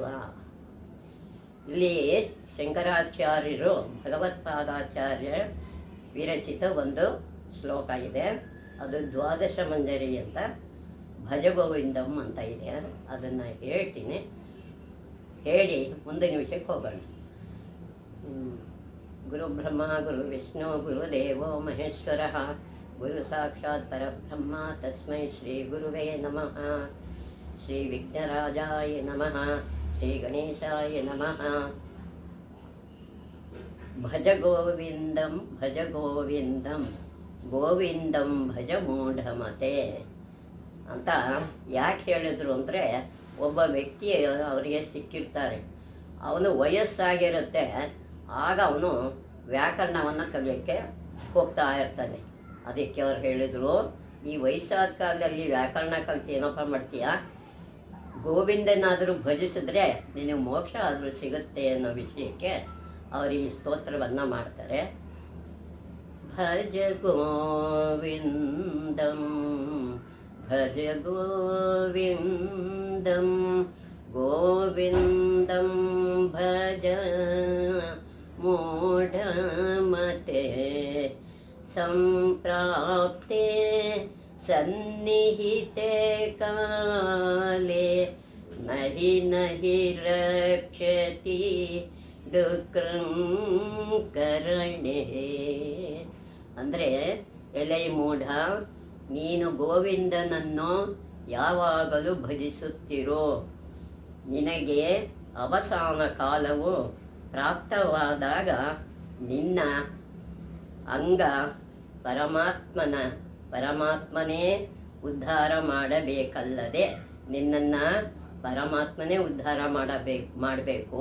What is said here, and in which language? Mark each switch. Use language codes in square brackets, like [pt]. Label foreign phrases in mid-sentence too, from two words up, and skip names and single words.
[kn] ಇಲ್ಲಿ ಶಂಕರಾಚಾರ್ಯರು ಭಗವತ್ಪಾದಾಚಾರ್ಯ ವಿರಚಿತ ಒಂದು ಶ್ಲೋಕ ಇದೆ. ಅದು ದ್ವಾದಶ ಮಂಜರಿ ಅಂತ ಭಜಗೋವಿಂದಂ ಅಂತ ಇದೆ. ಅದನ್ನು ಹೇಳ್ತೀನಿ, ಹೇಳಿ ಮುಂದಿನ ವಿಷಯಕ್ಕೆ ಹೋಗೋಣ. [sa] ಗುರು ಬ್ರಹ್ಮ ಗುರು ವಿಷ್ಣು ಗುರುದೇವೋ ಮಹೇಶ್ವರ ಗುರು ಸಾಕ್ಷಾತ್ ಪರಬ್ರಹ್ಮ ತಸ್ಮೈ ಶ್ರೀ ಗುರುವೇ ನಮಃ. ಶ್ರೀ ವಿಘ್ನರಾಜಾಯ ನಮಃ. ಶ್ರೀ ಗಣೇಶಾಯ ನಮಃ. ಭಜ ಗೋವಿಂದಂ ಭಜ ಗೋವಿಂದಂ ಗೋವಿಂದಂ ಭಜ ಮೂಢಮತೆ [kn] ಅಂತ ಯಾಕೆ ಹೇಳಿದ್ರು ಅಂದರೆ, ಒಬ್ಬ ವ್ಯಕ್ತಿ ಅವರಿಗೆ ಸಿಕ್ಕಿರ್ತಾರೆ, ಅವನು ವಯಸ್ಸಾಗಿರುತ್ತೆ, ಆಗ ಅವನು ವ್ಯಾಕರಣವನ್ನು ಕಲಿಯೋಕ್ಕೆ ಹೋಗ್ತಾ ಇರ್ತಾನೆ. ಅದಕ್ಕೆ ಅವ್ರು ಹೇಳಿದರು, ಈ ವಯಸ್ಸಾದ ಕಾಲದಲ್ಲಿ ವ್ಯಾಕರಣ ಕಲಿತು ಏನಪ್ಪ ಮಾಡ್ತೀಯಾ, ಗೋವಿಂದನಾದರೂ ಭಜಿಸಿದ್ರೆ ನಿನಗೆ ಮೋಕ್ಷ ಆದರೂ ಸಿಗುತ್ತೆ ಅನ್ನೋ ವಿಷಯಕ್ಕೆ ಅವರು ಈ ಸ್ತೋತ್ರವನ್ನು ಮಾಡ್ತಾರೆ. [sa] ಭಜ ಗೋವಿಂದಂ ಭಜ ಗೋವಿಂದಂ ಗೋವಿಂದಂ ಭಜ ಮೂಢಮತೆ ಸಂಪ್ರಾಪ್ತೆ ಸನ್ನಿಹಿತೆ ಕಾಲೇ ನಹಿ ನಹಿ ರಕ್ಷತಿ ಡುಕ್ರಂ ಕರಣೆ. [kn] ಅಂದರೆ, ಎಲೈ ಮೂಢ, ನೀನು ಗೋವಿಂದನನ್ನು ಯಾವಾಗಲೂ ಭಜಿಸುತ್ತಿರೋ, ನಿನಗೆ ಅವಸಾನ ಕಾಲವು ಪ್ರಾಪ್ತವಾದಾಗ ನಿನ್ನ ಅಂಗ ಪರಮಾತ್ಮನೇ ಉದ್ಧಾರ ಮಾಡಬೇಕಲ್ಲದೆ ನಿನ್ನನ್ನು ಪರಮಾತ್ಮನೇ ಉದ್ಧಾರ ಮಾಡಬೇಕು.